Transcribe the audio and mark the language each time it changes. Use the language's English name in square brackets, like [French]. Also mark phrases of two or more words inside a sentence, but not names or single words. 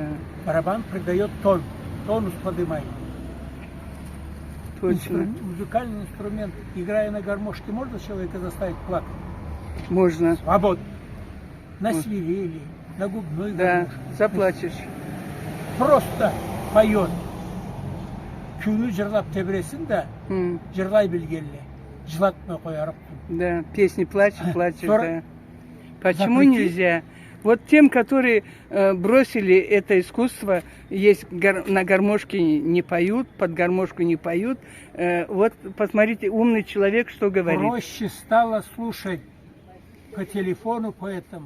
[Russian] Барабан придает тон, тонус поднимает. Точно. Музыкальный инструмент, играя на гармошке, можно человека заставить плакать? Можно. Свободно. На свирели, на губной Да, гармошке. заплачешь. Просто поет. [Karachay-Balkar] Кёюню джырлап тебресин да джырлай билгели. Джылатма къоярым. [Russian] Да, песни плачешь, плачешь, Сорок- да. Почему Запрети- нельзя? Вот тем, которые бросили это искусство, есть на гармошке не поют, под гармошку не поют. Вот посмотрите, умный человек что говорит. Проще стало слушать по телефону, поэтому.